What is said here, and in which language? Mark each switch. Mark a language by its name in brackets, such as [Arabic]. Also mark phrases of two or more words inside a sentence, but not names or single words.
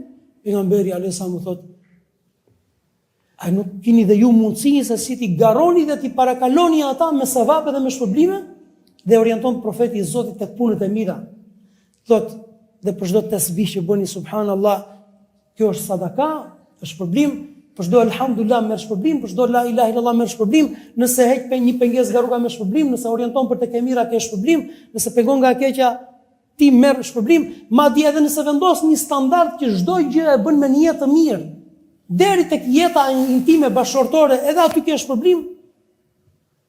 [Albanian] Pejgamberi [Arabic] alayhis salam [Albanian] thotë, a nuk keni dhe ju mundësi se si ti garoni dhe ti parakaloni ata me sevape dhe me shpërblime? Dhe orienton profeti i Zotit tek punët e mira. Thot, dhe për çdo tasbih që bëni subhanallah, kjo është sadaka, është shpërblim, për çdo elhamdulillah merr shpërblim, për çdo [Arabic] la ilaha illallah [Albanian] merr shpërblim, nëse heq një pengesë nga rruga merr shpërblim, nëse orienton për tek e mira ke shpërblim, nëse pengon nga e keqja ti merr shpërblim, madje edhe nëse vendos një standard që çdo gjë e bën me një jetë të mirë, deri tek jeta intime bashkëtorë, edhe aty ke shpërblim.